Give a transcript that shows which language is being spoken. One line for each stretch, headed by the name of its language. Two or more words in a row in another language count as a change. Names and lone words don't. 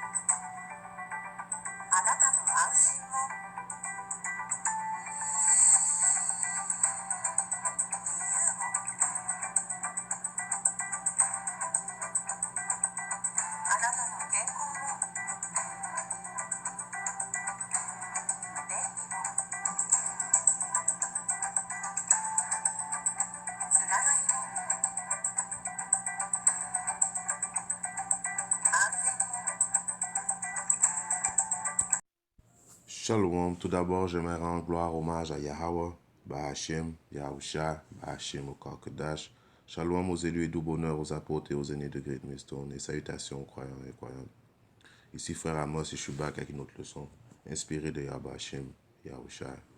Japanese: あなたの安心も自由も、あなたの健康も便利も、つながりも安全も。
French: Shalom, tout d'abord, j'aimerais rendre gloire, hommage à Yahweh, Bahashim, Yahusha, Bahashim au Karkadash. Shalom aux élus et doux bonheur aux apôtres et aux aînés de Great Millstone. Et salutations aux croyants et croyantes. Ici frère Amos et Shubak avec une autre leçon, inspirée de Yahbashim, Yahusha.